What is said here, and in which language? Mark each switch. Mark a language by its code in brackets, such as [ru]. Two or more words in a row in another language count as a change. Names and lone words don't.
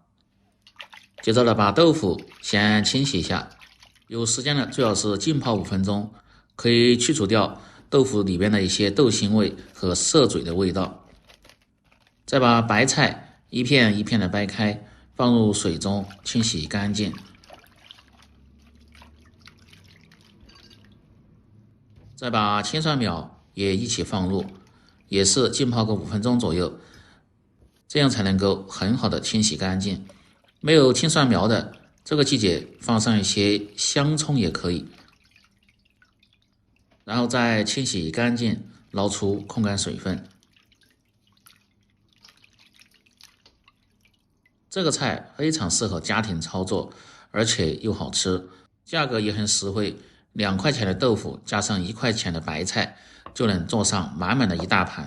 [zh] 接着呢，把豆腐先清洗一下，有時間呢最好是浸泡5分鐘，可以去除掉豆腐裡邊的一些豆腥味和澀嘴的味道。再把白菜一片一片的掰開，放入水中清洗乾淨。再把青蒜苗也一起放入，也是浸泡個5分鐘左右，這樣才能夠很好的清洗乾淨。沒有青蒜苗的，這個季節放上一些香蔥也可以，然後再清洗乾淨，撈出控乾水分。這個菜非常適合家庭操作，而且又好吃，價格也很實惠，2塊錢的豆腐加上1塊錢的白菜，就能做上滿滿的一大盤。